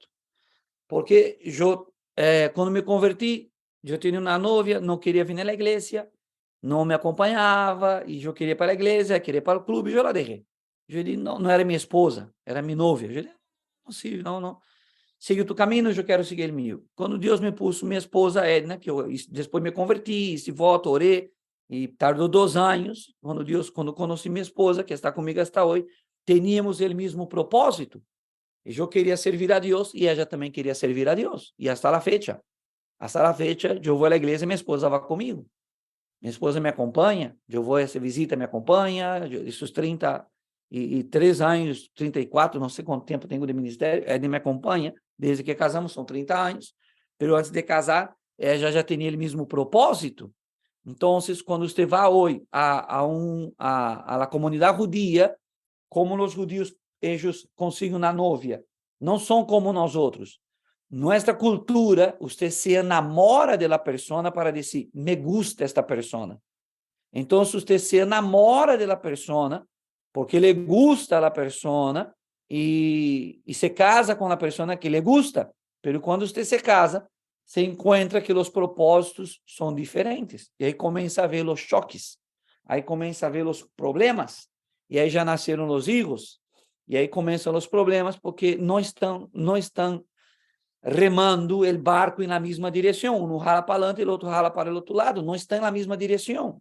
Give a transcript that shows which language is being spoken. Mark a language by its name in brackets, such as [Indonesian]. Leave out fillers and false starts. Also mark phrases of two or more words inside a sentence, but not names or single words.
[Spanish] Porque yo, cuando me convertí, yo tenía una novia, no quería venir a la iglesia, no me acompañaba, y yo quería ir para la iglesia, quería ir para el club, y yo la dejé. Yo dije, no era mi esposa, era mi novia. Yo dije, no. Sigue tu camino, yo quero seguir el mío. [Portuguese] Quando Deus me puso minha esposa Edna, que eu depois me converti, [Spanish] hice voto, [Portuguese] orei, e tardou 2 anos, quando conheci minha esposa, que está comigo hasta hoje, teníamos o mesmo propósito. E eu queria servir a Deus, e ela também queria servir a Deus. [Spanish] E hasta la fecha, [Portuguese] eu vou à igreja e minha esposa vai comigo. Minha esposa me acompanha, eu vou a essa visita, me acompanha, esses 33 anos, 34, não sei quanto tempo tenho de ministério, Edna me acompanha, desde que casamos, são 30 anos, mas antes de casar, ela já tinha o mesmo propósito. Então, quando você vai hoje a la comunidade judia, como os judios, eles conseguem uma novia, não são como nós outros. [Spanish] Nuestra cultura, você se enamora de la persona para dizer, me gusta esta persona. Então, você se enamora de la persona, porque le gusta a la persona, [Portuguese] e se casa com a pessoa que le [Spanish] gusta, pero [Portuguese] quando você se casa, se encontra que os propósitos são diferentes, e aí começa a ver os choques, aí começa a ver os problemas, e aí já nasceram os filhos, e aí começam os problemas, porque não estão remando o barco na mesma direção, um rala para adelante e o outro rala para o outro lado, não estão na mesma direção.